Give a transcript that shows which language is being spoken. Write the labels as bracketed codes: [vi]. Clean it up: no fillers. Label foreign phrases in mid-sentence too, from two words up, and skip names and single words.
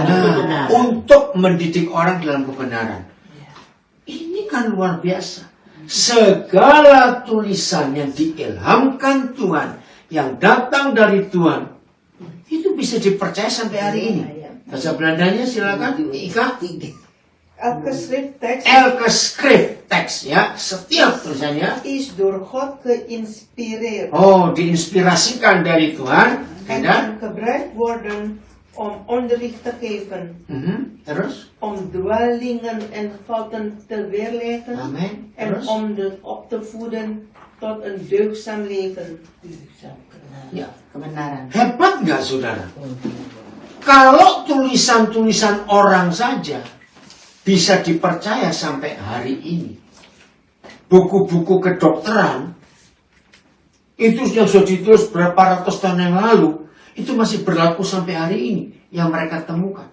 [id] nah, untuk mendidik orang dalam kebenaran. Ini kan luar biasa. Segala tulisan yang diilhamkan Tuhan, yang datang dari Tuhan, itu bisa dipercaya sampai hari ini. Bahasa Belandanya silakan, Ika. [nl] Elke schrifttekst Elke schrifttekst, [id] ya, setiap tulisannya [nl] is door God geïnspireerd [id] diinspirasikan dari Tuhan [nl] en [id] dan [nl] kan gebruikt worden om onderricht te geven, [id] terus, [nl] om dwalingen en fouten te weerleggen [id] amin, [nl] en [id] terus, [nl] om op te voeden tot een deugdzaam leven. [id] ya, Kebenaran. hebat nggak saudara? Kalau tulisan-tulisan orang saja bisa dipercaya sampai hari ini, buku-buku kedokteran itu yang sudah ditulis berapa ratus tahun yang lalu, itu masih berlaku sampai hari ini yang mereka temukan.